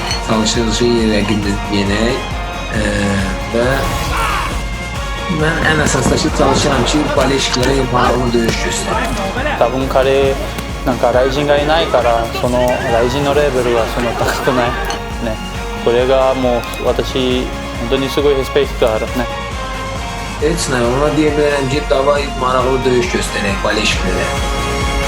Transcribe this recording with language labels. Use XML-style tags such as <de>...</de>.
<az>Çalışıcı rəqibini yenək və mən ən əsasdaşı çalışıram ki, Baleşkilərə maraqlı döyüş göstərim.</az> <ja>多分彼なんかライジンがいないからそのライジンのレベルはそんな高くないね。これがもう私本当にすごいリスペクトあるね。</ja> <az>Heç nə, ona deyə bilərəm ki, davay maraqlı döyüş göstərək Baleşkilərə.</az>